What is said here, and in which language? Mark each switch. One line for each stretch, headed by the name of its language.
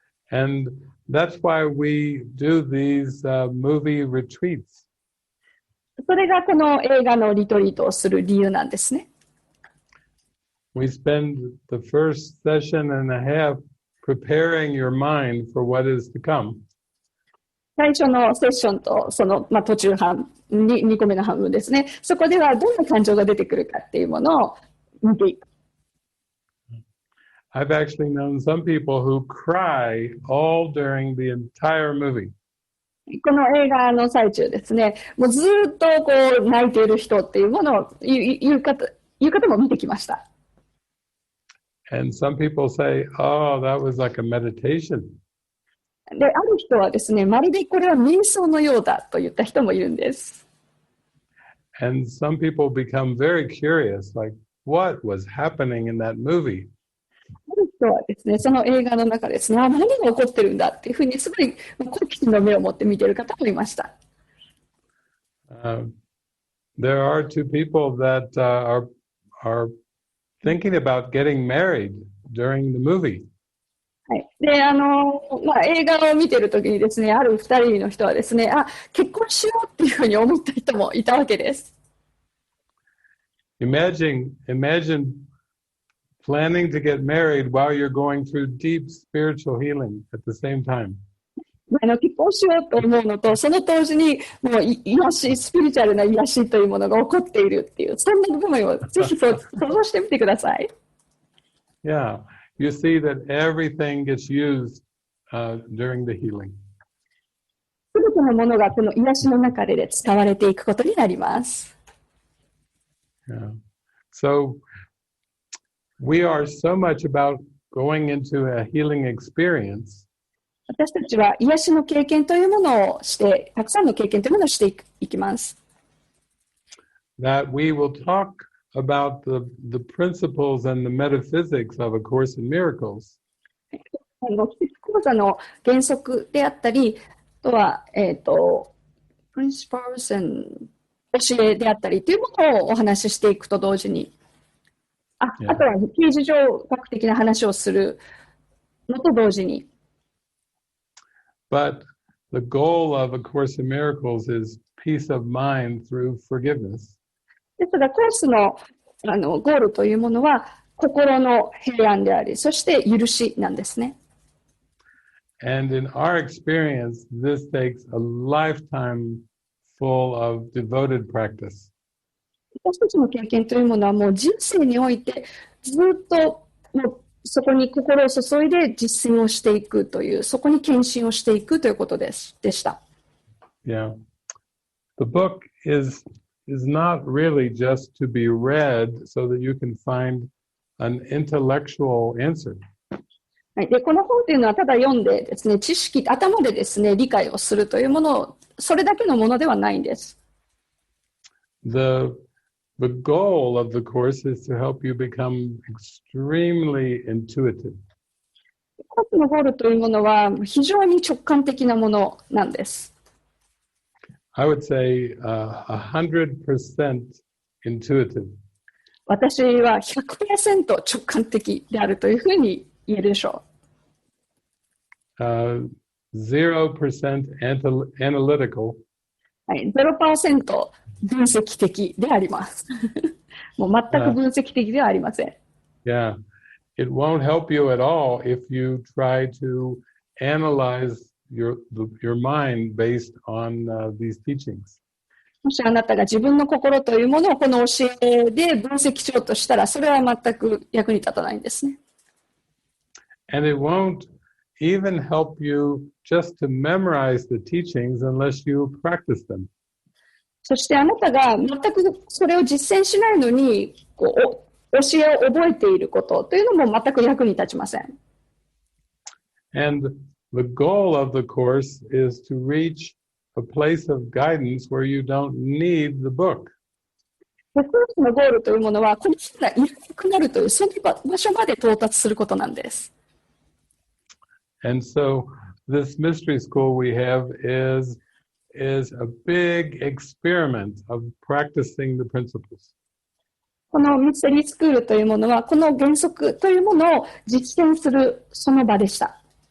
English: And that's why we do these movie retreats.
Japanese: それがこの映画のリトリートをする理由なんですね。
English: We spend the first session and a half preparing your mind for what is to come.
Japanese: 最初のセッションとその、途中半2個目の半分ですね。そこではどんな感情が出てくるかっていうものを見ていく。
English: I've actually known some people who cry all during the entire movie.
Japanese: この映画の最中ですね、もうずっと泣いている人っていうものを言う方いう方も見てきました。
English: And some people say, oh, that was like a meditation.
Japanese: で、ある人はですね、まるでこれは瞑想のようだと言った人もいるんです。
English: And some people become very curious, like, what was happening in that movie?
Japanese: ある人はですね、その映画の中ですね、何が起こってるんだっていうふうにすごい好奇心の目を持って見ている方もいました。
English: There are two people that are thinking about getting married during the movie.
Japanese: はい。で、映画を見ているときにですね、ある二人の人はですね、結婚しようっていうふうに思った人もいたわけです。
English: Imagine planning to get married while you're going through deep spiritual healing at the same time.
Japanese: 結婚しようと思うのと、その当時にもう癒し、スピリチュアルな癒しというものが起こっているっていう、そんな部分をぜひ想像してみてください。
English: Yeah, you see that everything gets used during the healing.
Japanese: すべてのものがこの癒しの中で使われていくことになります。
English: Yeah. So we are so much about going into a healing experience.
Japanese: 私たちは癒しの経験というものをして、たくさんの経験というものをしていきます。
English: That we will talk about the principles and the metaphysics of A Course in Miracles.
Japanese: 奇跡講座の原則であったり、あとは、
English: principles and
Japanese: 教えであったりというものをお話ししていくと同時に、あとは形而上学的な話をするのと同時に。
English: But the goal of A Course in Miracles is peace of mind through forgiveness.
Japanese: ですが、コースの、ゴールというものは、心の平安であり、そして許しなんですね。
English: And in our experience, this takes a lifetime full of devoted practice.
Japanese: 私たちの経験というものは、もう人生において、ずっともうそこに心を注いで実践をしていくという、そこに献身をしていくということでした。
English: Yeah. The book is not really just to be read so that you can find an intellectual answer.
Japanese: はい、でこの本というのはただ読んでですね、知識、頭でですね、理解をするというものを、それだけのものではないんです。
English: The goal of the course is to help you become extremely intuitive.
Japanese: コースのゴールというものは非常に直感的なものなんです。
English: I would say 100% intuitive.
Japanese: 私は 100% 直感的であるというふうに言えるでしょ
English: う。0% analytical.
Japanese: はい、0% 分析的であります。もう全く分析的ではありません。
English: Yeah, it won't help you at all if you try to analyze your mind based on these teachings.
Japanese: もしあなたが自分の心というものをこの教えで分析しようとしたら、それは全く役に立たないんですね。
English: And it won't even help you just to memorize the teachings unless you practice them.
Japanese: そしてあなたが全くそれを実践しないのに、教えを覚えていることというのも全く役に立ちません。
English: And the goal of the course is to reach a place of guidance where you don't need the book.
Japanese: コースのゴールというものは、この人がいなくなるという、その場所まで到達することなんです。
English: And so this mystery school we have is a big experiment of practicing the principles.
Japanese: このミステリースクールというものは、この原則というものを実践するその場でした。